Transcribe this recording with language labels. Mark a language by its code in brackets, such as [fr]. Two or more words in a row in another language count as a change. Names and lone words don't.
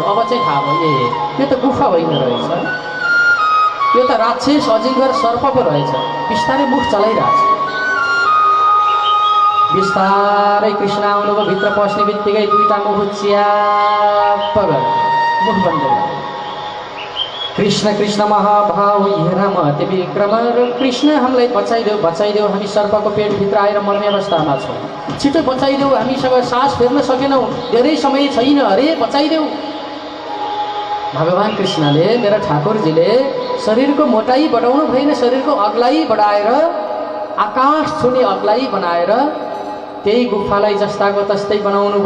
[ne] अब चाहिँ थाहा भयो यो त गुफा होइन रहेछ, यो त राक्षस अजिङ्गर सर्प पो रहेछ। बिस्तारै मुख चलाइरहेछ। बिस्तारै कृष्ण आउनुभयो। भित्र पस्ने बित्तिकै दुईटा मुख च्याप्प गरे, मुख बन्द गरे। [sa] कृष्ण कृष्ण महाभाव हेराम अति विक्रम। [ne] कृष्ण हामीलाई बचाइदेऊ, हामी सर्पको पेटभित्र आएर मर्ने अवस्थामा छौँ। छिटो बचाइदेऊ, हामीसँग सास फेर्न सकेनौँ, धेरै समय छैन, अरे बचाइदेऊ। भगवान् कृष्णले, मेरा ठाकुरजीले शरीरको मोटाई बढाउनु भएन, शरीरको अग्लाई बढाएर आकाश छुने अग्लाई बनाएर त्यही गुफालाई जस्ताको तस्तै बनाउनु भयो।